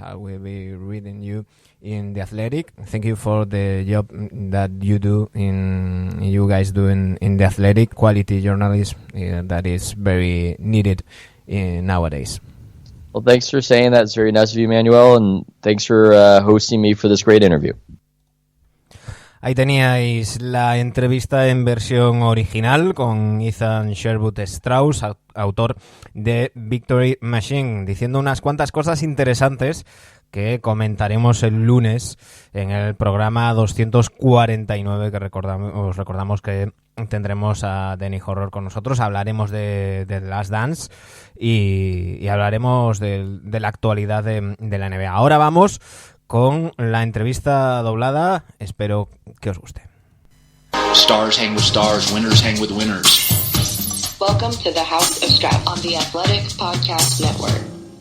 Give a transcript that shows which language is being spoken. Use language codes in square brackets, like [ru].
[en] I will be reading you in The Athletic. Thank you for the job that you guys do in The Athletic. Quality journalism that is very needed nowadays. Well, thanks for saying that. It's very nice of you, Manuel, and thanks for hosting me for this great interview. [es] Ahí teníais la entrevista en versión original con Ethan Strauss, autor de Victory Machine, diciendo unas cuantas cosas interesantes que comentaremos el lunes en el programa 249 que os recordamos que tendremos a Denny Horror con nosotros. Hablaremos de The Last Dance y hablaremos de la actualidad de la NBA. Ahora vamos con la entrevista doblada. Espero que os guste. [en] Stars hang with stars, winners hang with winners. Welcome to the House of Strap on the Athletic Podcast Network.